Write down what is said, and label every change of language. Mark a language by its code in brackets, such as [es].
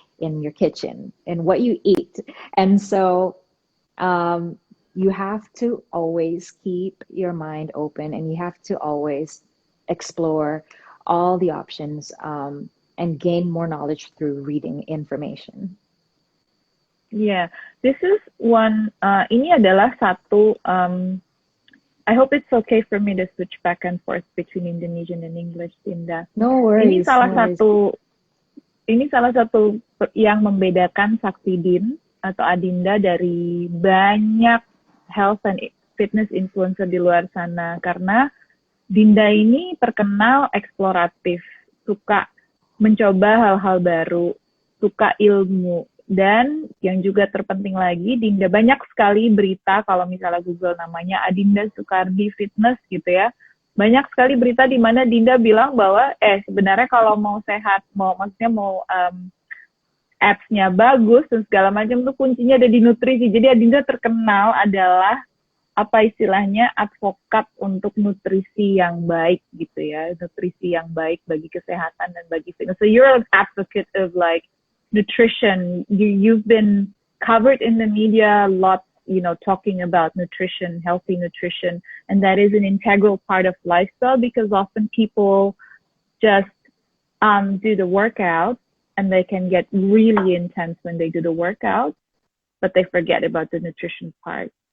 [en] in your kitchen and what you eat. And so you have to always keep your mind open, and you have to always explore all the options, and gain more knowledge through reading information. Yeah, this is one. Ini adalah satu. I hope it's okay for me to switch back and forth between Indonesian and English, Dinda. No worries. [id] Ini salah satu yang membedakan Saktidin atau Adinda dari banyak health and fitness influencer di luar sana, karena Dinda ini terkenal eksploratif, suka mencoba hal-hal baru, suka ilmu, dan yang juga terpenting lagi, Dinda banyak sekali berita, kalau misalnya Google namanya Adinda Sukardi Fitness gitu ya, banyak sekali berita di mana Dinda bilang bahwa sebenarnya kalau mau sehat, maksudnya mau apps-nya bagus dan segala macam tuh kuncinya ada di nutrisi. Jadi Adinda terkenal adalah apa istilahnya advokat untuk nutrisi yang baik gitu ya, nutrisi yang baik bagi kesehatan dan bagi fitness. [en] So you're an advocate of like nutrition. You've been covered in the media a lot, you know, talking about nutrition, healthy nutrition, and that is an integral part of lifestyle, because often people just do the workout and they can get really intense when they do the workout, but they forget about the nutrition part.